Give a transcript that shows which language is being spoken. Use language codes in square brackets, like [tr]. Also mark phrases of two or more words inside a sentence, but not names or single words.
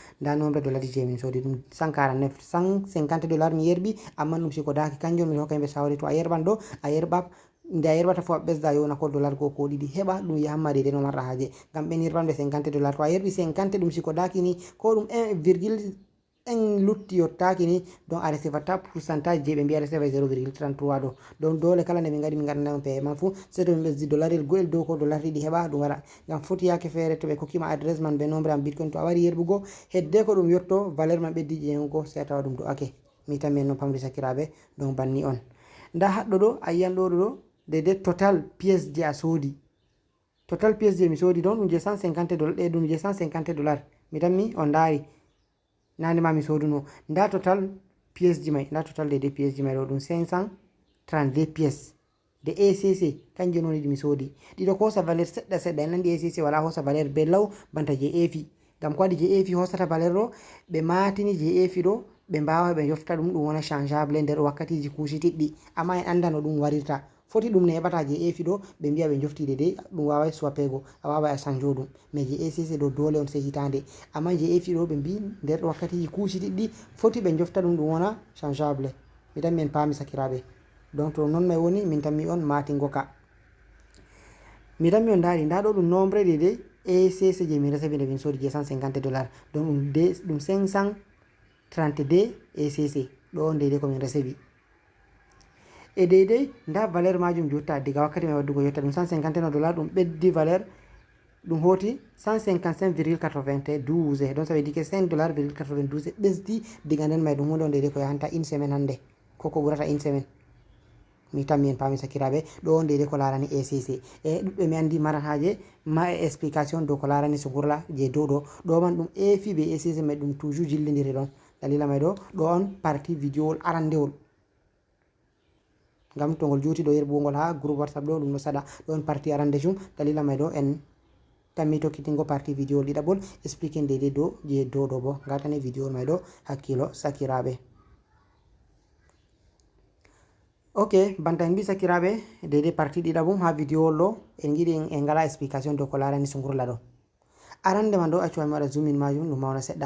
[ff] Nda nombre dollar je min sodi ɗum 149, $150 mi yerbi, amma ɗum sikodaki, kanjum min hokka himɓe shawari to a yerban ɗo a yerɓa, nde a yerbata fu a ɓesda yona ko dollar go ko ɗiɗi, heɓa ɗum yahamma dede no marɗa haje, ngam ɓen yerbanɓe $50. To a yerbi 50 ɗum sikodaki ni ko ɗum 1,1 lutti yottaki ni, donc a resevata pourcentage je ɓe mbiya reseva 0,33 ɗo. Donc dole kala nde min gaɗi min gaɗana on paiement fu sei to min ɓesdi dollarel go'el dow ko dollar ɗiɗi heɓa ɗum waɗa, ngam foti yake fere to ɓe kokkima adresse man be nombre am bitcoin, to a wari yerbugo hedde ko ɗum yotto valeur man ɓeddi je yehugo sei a tawa ɗum do'ake. Mi tammi en no pamri sakiraɓe, donc banni on. Nda haɗɗo ɗo a yiyan ɗo dede [fr] total pièce [ff] je a sodi, [fr] total pièce [ff] je mi sodi ɗon ɗum je $150 ɗe ɗum je $150. Mi tammi on dari nane ma mi soduno, nda [fr] total pièce [ff] ji mai, nda total dede pièce ji mai ɗo ɗum 532 [fr] pièce de ACC [ff] kanjum woni ɗi mi sodi, ɗiɗo ko hosa valeur seɗɗa seɗɗa, en andi ACC wala hosa valeur be law banta je EFI, ngam ko waɗi je EFI hosata valeur ɗo ɓe matini je EFI ɗo ɓe mbawa ɓe yofta ɗum wona changeable nder wakkatiji kushitiɗɗi, amma en anda no ɗum warirta, foti ɗum ne heɓata je EFI ɗo ɓe mbiya ɓe jofti dede ɗum wawai swapego, a wawai a change ɗum, mais je ACC ɗo dole on sai hitande, amma je EFI ɗo ɓe mbi nder wakkatiji kushitiɗɗi foti ɓe jofta ɗum wona changeable. Mi tammi en pami sakiraɓe. donc to non may woni min tan mi on mati goka mi tan mi on dari nda ɗo ɗum [fr] nombre de ECC [ff] je mi recevi nde min sodi je $150 donc ɗum 532 ECC ɗo on ko min recevi e deydey nda valeur majum jotta diga wakkati mai waddugo jotta ɗum $151 ɗum ɓeddi valeur ɗum hoti 155,92 [fr] donc ça veut dire que [ff] $5,92 ɓesdi diga nden may ɗum hunde on ko yahanta [fr] une semaine [ff] hande koko ɓurata [fr] une semaine [ff] mi tammi en paami sakiraɓe ɗo on ko larani ECC e ɗuɓɓe mi andi maran haje ma e explication dow ko larani sugurla je dow ɗo man ɗum EFI be ECC mai ɗum toujours jillidiri ɗon dalila may ɗo on [fr] partie vidéo [ff] arandewol ngam to ngol juuti ɗo yerbugol ha [fr] groupe WhatsApp [ff] ɗo ɗum ɗo saɗa ɗon partie arande jum dalila may ɗo en tammi tokkitingo [fr] partie vidéo [ff] ɗiɗaɓol expliqué dede dow je dow bo gatane vidéo may ɗo hakkilo sakiraɓe ok banta en mbi sakiraɓe dede partie ɗiɗaɓum ha vidéo ɗo en giɗi en ngala explication dow ko larani sungurla ɗo arande man ɗo accu mi waɗa [en] zoom in [ff] majum ɗum mawna seɗɗa